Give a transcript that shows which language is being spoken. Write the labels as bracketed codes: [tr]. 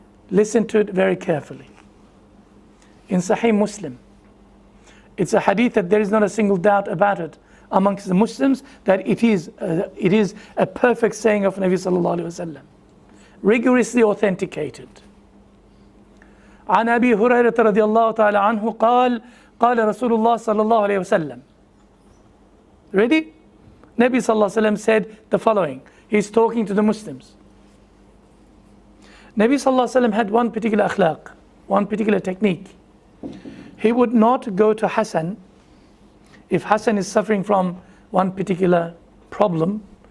[en] Listen to it very carefully. In Sahih Muslim, it's a hadith that there is not a single doubt about it amongst the Muslims that it is a perfect saying of Nabi sallallahu alaihi wasallam, rigorously authenticated. [ar] عن أبي هريرة رضي الله تعالى عنه قال قال رسول الله صلى الله عليه وسلم. [en] Ready? Nabi sallallahu alaihi wasallam said the following. He's talking to the Muslims. Nabi sallallahu alaihi wasallam had one particular akhlaq, one particular technique. He would not go to Hassan if Hassan is suffering from one particular problem.